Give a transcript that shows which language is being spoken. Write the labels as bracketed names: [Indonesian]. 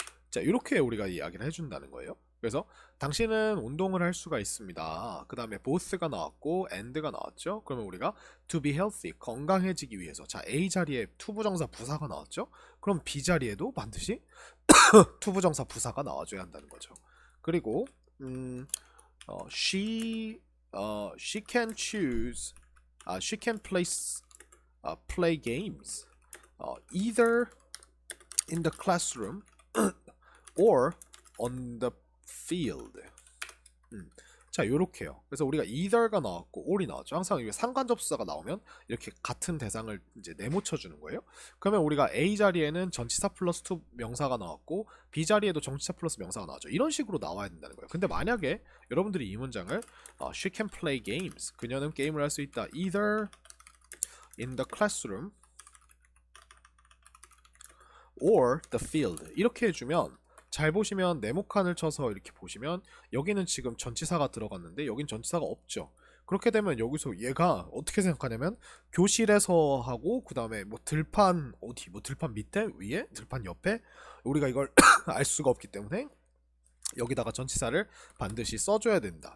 [Korean] 자, 이렇게 우리가 이야기를 해준다는 거예요. 그래서 당신은 운동을 할 수가 있습니다. 그 다음에 both가 나왔고 and가 나왔죠. 그러면 우리가 [English] to be healthy [Korean] 건강해지기 위해서 자 A 자리에 투부정사 부사가 나왔죠. 그럼 B 자리에도 반드시 투부정사 부사가 나와줘야 한다는 거죠. 그리고 [English] she can choose she can play games either in the classroom or on the field. [Korean] 자, 요렇게요. 그래서 우리가 either가 나왔고 or이 나왔죠. 항상 이게 상관 접수사가 나오면 이렇게 같은 대상을 이제 네모쳐 주는 거예요. 그러면 우리가 A 자리에는 전치사 플러스 to 명사가 나왔고 B 자리에도 전치사 플러스 명사가 나왔죠. 이런 식으로 나와야 된다는 거예요. 근데 만약에 여러분들이 이 문장을 [English] she can play games. [Korean] 그녀는 게임을 할 수 있다. [English] either in the classroom or the field. [Korean] 이렇게 해주면 잘 보시면 네모칸을 쳐서 이렇게 보시면 여기는 지금 전치사가 들어갔는데 여긴 전치사가 없죠. 그렇게 되면 여기서 얘가 어떻게 생각하냐면 교실에서 하고 그 다음에 뭐 들판 어디 뭐 들판 밑에 위에 들판 옆에 우리가 이걸 알 수가 없기 때문에 여기다가 전치사를 반드시 써줘야 된다.